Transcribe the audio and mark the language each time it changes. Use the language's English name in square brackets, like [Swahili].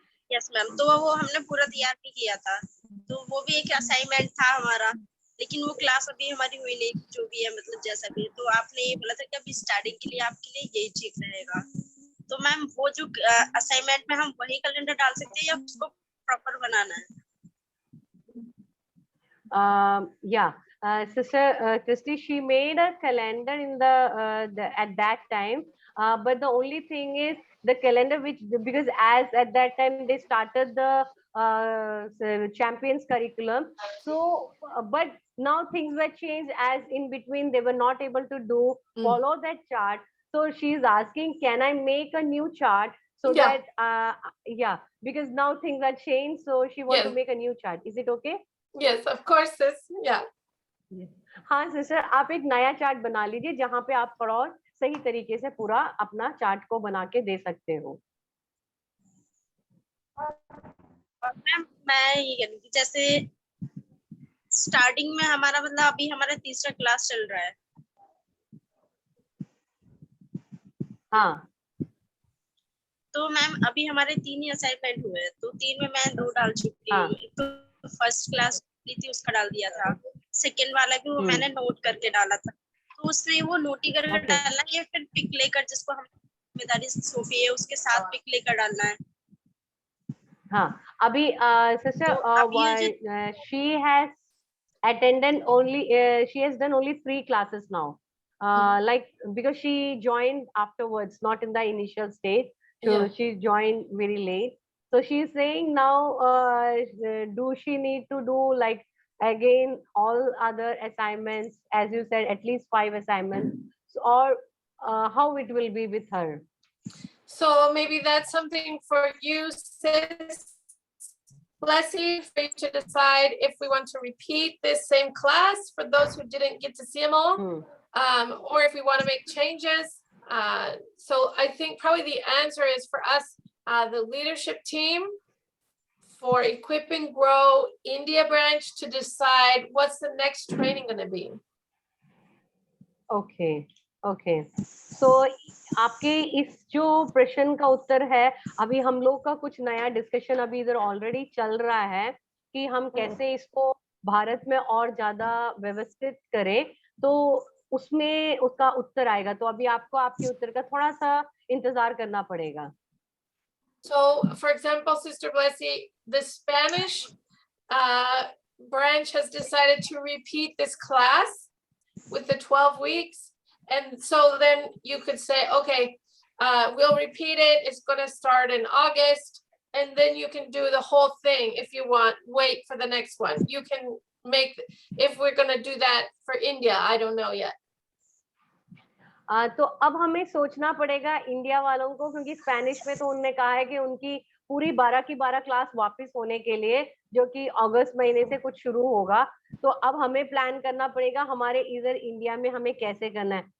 [Hindi] Yes ma'am, तो वो हमने पूरा तैयार भी किया था, तो वो भी एक असाइनमेंट था हमारा, लेकिन वो क्लास अभी हमारी हुई नहीं, जो भी है मतलब जैसा भी। तो आपने ये बोला था कि अभी स्टार्टिंग के लिए आपके लिए यही ठीक रहेगा, तो मैम वो जो असाइनमेंट में हम वही कैलेंडर डाल सकते हैं या उसको प्रॉपर बनाना है? [English] Yeah, Sister Christy, she made a calendar in at that time, but the only thing is the calendar because as at that time they started the champions curriculum, so but now things were changed, as in between they were not able to follow that chart. So she's asking, can I make a new chart so that because now things are changed, so she wants to make a new chart. Is it okay? Yes, of course, sis. Yeah. [Hindi] हाँ sister, आप एक नया chart बना लीजिए जहाँ पे आप और सही तरीके से पूरा अपना चार्ट को बना के दे सकते हो। मैम मैं ये कह रही थी, जैसे स्टार्टिंग में हमारा मतलब अभी हमारा तीसरा क्लास चल रहा है। हाँ, तो मैम अभी हमारे 3 ही असाइनमेंट हुए हैं, तो 3 में मैं 2 डाल चुकी हूँ। तो फर्स्ट क्लास ली थी उसका डाल दिया था, सेकंड वाला भी वो मैंने नोट करके डाला था, तो उसमें वो नोट ही करके डालना है या फिर पिक लेकर, जिसको हम जिम्मेदारी सौंपी है उसके साथ पिक लेकर डालना है? हाँ, अभी sister [English] she has attended only she has done only 3 classes now, like because she joined afterwards, not in the initial stage, so she joined very late. So she is saying now, do she need to do like again all other assignments, as you said, at least 5 assignments, or how it will be with her? So maybe that's something for you, sis Blessy, for you to decide if we want to repeat this same class for those who didn't get to see them all, or if we want to make changes. So I think probably the answer is for us, the leadership team for Equip and Grow India branch, to decide what's the next training going to be. Okay. [Hindi] So आपके इस जो प्रश्न का उत्तर है, अभी हम लोग का कुछ नया डिस्कशन अभी इधर ऑलरेडी चल रहा है कि हम कैसे इसको भारत में और ज्यादा व्यवस्थित करें, तो उसमें उसका उत्तर आएगा। तो अभी आपको आपके उत्तर का थोड़ा सा इंतजार करना पड़ेगा। [English] So, for example, Sister Blessy, the Spanish branch has decided to repeat this class with the 12 weeks. And so then you could say, okay, we'll repeat it. It's going to start in August. And then you can do the whole thing if you want. Wait for the next one. You can make, if we're going to do that for India, I don't know yet. [Hindi] तो अब हमें सोचना पड़ेगा India वालों को, क्योंकि Spanish में तो उन्होंने कहा है कि उनकी पूरी 12 की 12 क्लास वापस होने के लिए, जो कि अगस्त महीने से कुछ शुरू होगा। तो अब हमें प्लान करना पड़ेगा हमारे इधर इंडिया में हमें कैसे करना है।